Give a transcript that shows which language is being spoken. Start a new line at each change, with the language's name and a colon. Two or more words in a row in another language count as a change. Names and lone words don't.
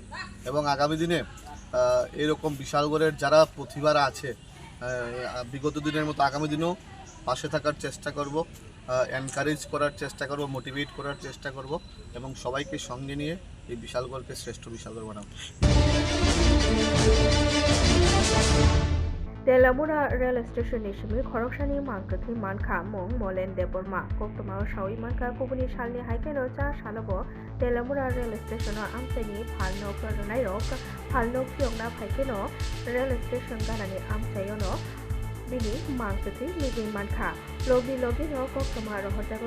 Bangla: এবং আগামী দিনে এরকম বিশালগড়ের যারা প্রতিভারা আছে বিগত দিনের মতো আগামী দিনেও পাশে থাকার চেষ্টা করব, এনকারেজ করার চেষ্টা করব, মোটিভেট করার চেষ্টা করব এবং সবাইকে সঙ্গে নিয়ে এই বিশালগড়কে শ্রেষ্ঠ বিশালগড় বানাবো।
Kok Borok: तेलामुरा
English: rail station
Kok Borok: निसिमी खरगसानि मांकथि मानखा मुं मलेन देबरमा कोक्तमा सावि मानखा कुबुनि सालनि हाइकेनो चा सालबो तेलामुरा
English: rail station
Kok Borok: आमसाइनि फालनो करनाय रक फालनो फियंना फाइकेनो
English: rail station
Kok Borok: गानानि आमसायोनो बिनि मांकथि मिजिं मानखा लगी नो कोक्तमा रहरजागो